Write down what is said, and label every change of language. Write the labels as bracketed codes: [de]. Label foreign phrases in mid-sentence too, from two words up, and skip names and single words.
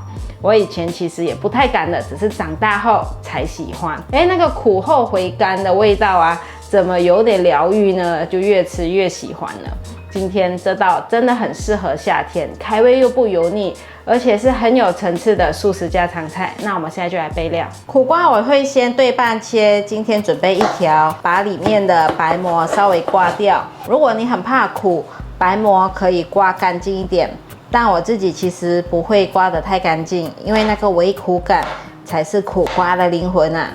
[zh] 我以前其實也不太敢的，只是長大後才喜歡。那個苦後回甘的味道啊，怎麼有點療癒呢？就越吃越喜歡了。今天這道真的很適合夏天，開胃又不油膩，而且是很有層次的素食家常菜。那我們現在就來備料。苦瓜我會先對半切，今天準備1條，把裡面的白膜稍微刮掉。如果你很怕苦，白膜可以刮乾淨一點，但我自己其實不會刮得太乾淨，因為那個微苦感才是苦瓜的靈魂啊！